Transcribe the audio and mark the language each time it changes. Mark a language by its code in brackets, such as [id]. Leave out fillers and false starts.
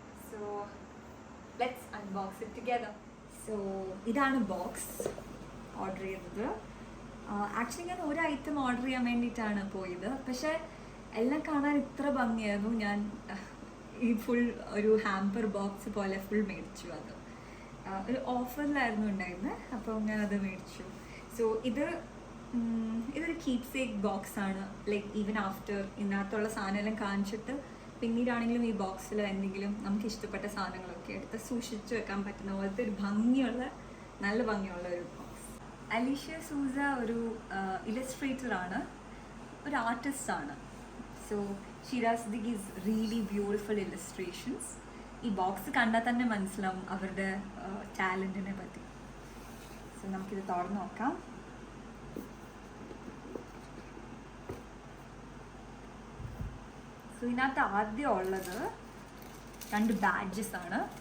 [en] So let's unbox it together. [ml] So ഇതാണ് box order ചെയ്തത്. Actually ഞാൻ ഒരു ഐറ്റം ഓർഡർ ചെയ്യാൻ വേണ്ടിയിട്ടാണ് പോയത്, പക്ഷേ എല്ലാം കാണാൻ ഇത്ര ഭംഗിയായിരുന്നു. ഞാൻ ഈ ഫുൾ ഒരു ഹാമ്പർ ബോക്സ് പോലെ ഫുൾ മേടിച്ചു. അത് ഒരു ഓഫറിലായിരുന്നു ഉണ്ടായിരുന്നത്, അപ്പോൾ ഞാനത് മേടിച്ചു. സോ ഇതൊരു കീപ് സേക്ക് ബോക്സ് ആണ്. ലൈക്ക് ഈവൻ ആഫ്റ്റർ ഇതിനകത്തുള്ള സാധനമെല്ലാം കാണിച്ചിട്ട് പിന്നീടാണെങ്കിലും ഈ ബോക്സിൽ എന്തെങ്കിലും നമുക്ക് ഇഷ്ടപ്പെട്ട സാധനങ്ങളൊക്കെ എടുത്ത് സൂക്ഷിച്ച് വെക്കാൻ പറ്റുന്ന പോലത്തെ ഒരു നല്ല ഭംഗിയുള്ള ഒരു ബോക്സ്. അലീഷ്യ സൂസ ഒരു ഇലസ്ട്രേറ്ററാണ്, ഒരു ആർട്ടിസ്റ്റാണ്. [en] So she does these really beautiful illustrations. [ml] ഈ ബോക്സ് കണ്ടാൽ തന്നെ മനസ്സിലാവും അവരുടെ ടാലൻറ്റിനെ പറ്റി. സോ നമുക്കിത് തുറന്ന് നോക്കാം. സോ ഇതിനകത്ത് ആദ്യം ഉള്ളത് 2 ബാഡ്ജസ് ആണ്.